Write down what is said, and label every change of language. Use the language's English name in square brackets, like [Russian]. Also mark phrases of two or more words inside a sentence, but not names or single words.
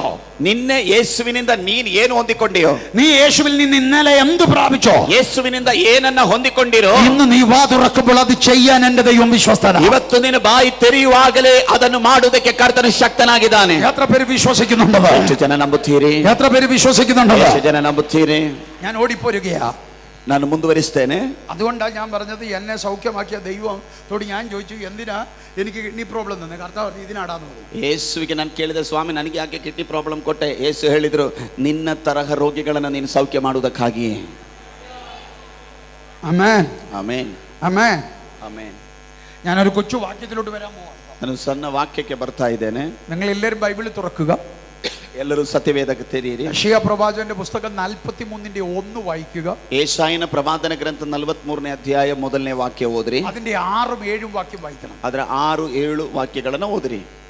[Kannada] ನಿನ್ನೆ ಯೇಸುವಿನಿಂದ ನೀನು ಏನು ಹೊಂದಿಕೊಂಡಿಯೋ? [Malayalam] നീ യേശുവിൽ നിന്ന് ഇന്നലെ എന്ത് പ്രാപിച്ചോ? [Kannada] ಯೇಸುವಿನಿಂದ ಏನನ್ನ ಹೊಂದಿಕೊಂಡಿರೋ? [Malayalam] ഇന്ന് നീ വാ തുറക്കുമ്പോൾ അത് ചെയ്യാൻ എന്റെ ദൈവം വിശ്വസ്തനാണ്. [Kannada] ಇವತ್ತು ನಿನ್ನ ಬಾಯಿ ತೆರೆಯುವಾಗಲೇ ಅದನ್ನು ಮಾಡುವುದಕ್ಕೆ ಕರ್ತನು ಶಕ್ತನಾಗಿದ್ದಾನೆ. [Malayalam] എത്ര പേര് വിശ്വസിക്കുന്നുണ്ടോ? [Kannada] ಎಷ್ಟು ಜನ ನಂಬುತ್ತೀರಿ? [Malayalam] എത്ര പേര് വിശ്വസിക്കുന്നുണ്ടോ? [Kannada] ಎಷ್ಟು ಜನ ನಂಬುತ್ತೀರಿ? [Malayalam] ഞാൻ ഓടിപ്പോരുകയാ. [Kannada] ನಾನು ಮುಂದುವರಿಸ್ತೇನೆ. [Malayalam] അതുകൊണ്ടാണ് ഞാൻ പറഞ്ഞത്, എന്നെ സൗഖ്യമാക്കിയ ദൈവത്തോട് ഞാൻ ചോദിച്ചു, എന്തിനാ എനിക്ക് [English] kidney problem [Malayalam] തന്നെ? കർത്താവ് ഇതിനാടാന്ന് പറഞ്ഞു. [Kannada] ಯೇಸುವಿಗೆ ನಾನು ಕೇಳಿದೆ, ಸ್ವಾಮಿ ನನಗೆ ಯಾಕೆ [English] kidney problem [Kannada] ಕೊಟ್ಟೆ? ಯೇಸು ಹೇಳಿದ್ರು, ನಿನ್ನ ತರಹ ರೋಗಿಗಳನ್ನು ನೀನು ಸೌಖ್ಯ ಮಾಡುವುದಕ್ಕಾಗಿ. [Malayalam] ആമേൻ, [Kannada] ಆಮೇನ್, [Malayalam] ആമേൻ, [Kannada] ಆಮೇನ್. [Malayalam] ഞാനൊരു കൊച്ചു വാക്യത്തിലോട്ട് വരാൻ പോവാം. [Kannada] ನಾನು ಸಣ್ಣ ವಾಕ್ಯಕ್ಕೆ ಬರ್ತಾ ಇದ್ದೇನೆ. [Malayalam] നിങ്ങൾ എല്ലാവരും ബൈബിൾ തുറക്കുക. [Kannada] ಎಲ್ಲರೂ ಸತ್ಯವೇದಕ್ಕೆ ತೆರೆಯಿರಿ. [Malayalam] യെശയ്യാ പ്രവാചകന്റെ പുസ്തകം 43-1 വായിക്കുക. [Kannada] ಯೆಶಾಯನ ಪ್ರವಾದನ ಗ್ರಂಥ 43ನೇ ಅಧ್ಯಾಯ 1ನೇ ವಾಕ್ಯ ಓದ್ರಿ. [Malayalam] അതിന്റെ 6ഉം 7ഉം വാക്യം വായിക്കണം. [Kannada] ಅದರ 6, 7 ವಾಕ್ಯಗಳನ್ನು ಓದ್ರಿ.